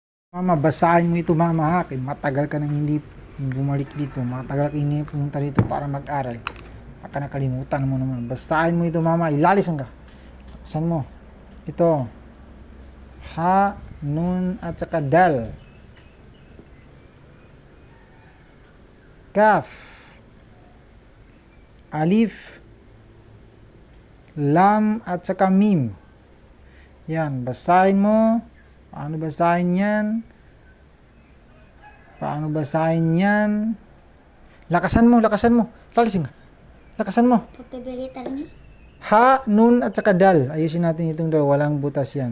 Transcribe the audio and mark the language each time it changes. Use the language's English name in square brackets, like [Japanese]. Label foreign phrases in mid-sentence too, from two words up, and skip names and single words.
[Filipino] Mama, basahin mo ito mama ha. Matagal ka nang hindi bumalik dito. Matagal ka hindi pumunta dito para mag-aral. Baka nakalimutan mo naman. Basahin mo ito mama. Ilalisan ka. Basahin mo. Ito. Ha, nun, at saka dal. Kaf. Alif. Lam at saka mim. Yan. Basahin mo. Paano basahin yan? Paano basahin yan? Lakasan mo, lakasan mo. Lalisin ka. Lakasan mo. Pagkabalitan ni. Ha, nun, at saka dal. Ayusin natin itong dal. Walang butas yan.